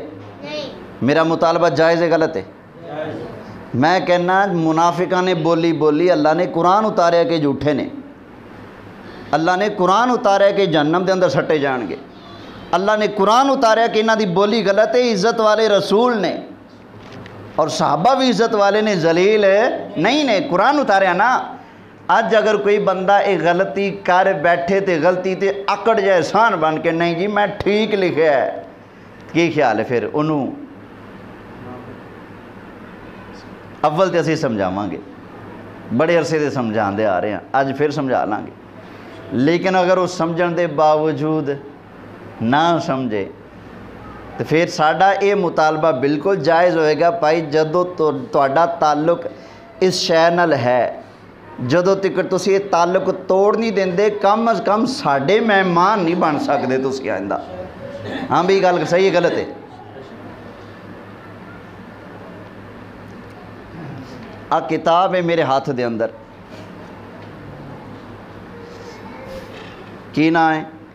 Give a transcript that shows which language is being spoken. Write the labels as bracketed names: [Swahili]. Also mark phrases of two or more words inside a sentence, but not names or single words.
[Punjabi] میرا مطالبہ جائز ہے غلط ہے؟ میں کہنا منافقہ نے بولی بولی، اللہ نے قرآن اتاریا کہ جھوٹے نے، اللہ نے قرآن اتاریا کہ جہنم دے اندر سٹے جان گے، اللہ نے قرآن اتاریا کہ انہاں دی بولی غلط ہے، عزت والے رسول نے اور صحابہ بھی عزت والے نے، ذلیل نہیں نے، قرآن اتاریا نا۔ اج اگر کوئی بندہ ایک غلطی کر بیٹھے تے غلطی تے اکڑ جائے احسان بن کے نہیں جی میں ٹھیک لکھیا ہے، کی خیال ہے پھر انہوں؟ اول تے اسی سمجھاواں گے، بڑے عرصے دے سمجھان دے آ رہے ہیں، اج پھر سمجھا لیں گے، لیکن اگر وہ سمجھن دے باوجود نہ سمجھے تو پھر ساڈا یہ مطالبہ بالکل جائز ہوئے گا، بھائی جدو تہاڈا تعلق اس شے نال ہے، جدو تک تسی یہ تعلق توڑ نہیں دیندے، کم از کم ساڈے مہمان نہیں بن سکتے تسی آئندہ۔ ہاں بھی گل صحیح ہے غلط ہے؟ آ کتاب ہے میرے ہاتھ دے اندر، کی نام ہے؟